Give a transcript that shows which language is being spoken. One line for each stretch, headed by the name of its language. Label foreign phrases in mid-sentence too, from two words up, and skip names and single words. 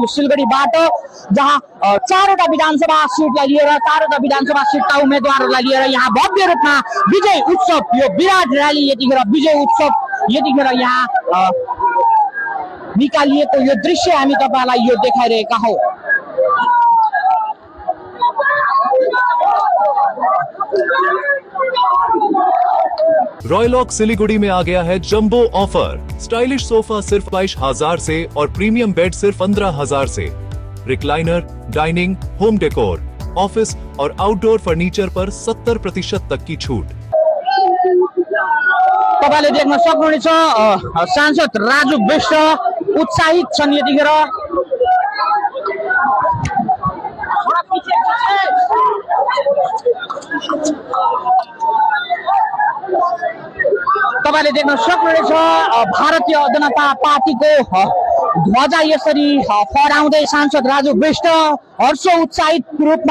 Nepali: सिलगढीबाट जहाँ 4वटा विधानसभा सीटलाई लिएर 4वटा विधानसभा सीटका उम्मेदवारहरूलाई लिएर यहाँ भव्य रूपमा विजय उत्सव यो विराट र्याली यतिखेर विजय उत्सव यतिखेर यहाँ निकालिएको यो दृश्य हामी तपाईलाई यो देखाइरहेका हौं।
Hindi: रॉयलॉक सिलीगुड़ी में आ गया है
English: jumbo offer. stylish sofa
Hindi: सिर्फ 22,000 से और
English: premium bed
Hindi: सिर्फ 15,000 से। रिक्लाइनर, डाइनिंग,
English: home decor,
Hindi: ऑफिस और
English: outdoor furniture
Hindi: पर 70% तक की छूट।
Nepali: तपाईले देख्न सक्नुहुनेछ सांसद राजु विष्ट उत्साहित छन् यतिखेर। तपाईले देख्न सक्नुहुनेछ भारतीय जनता पार्टीको ध्वजा यसरी फहराउँदै सांसद राजु विष्ट हर्ष उत्साहित रूपमा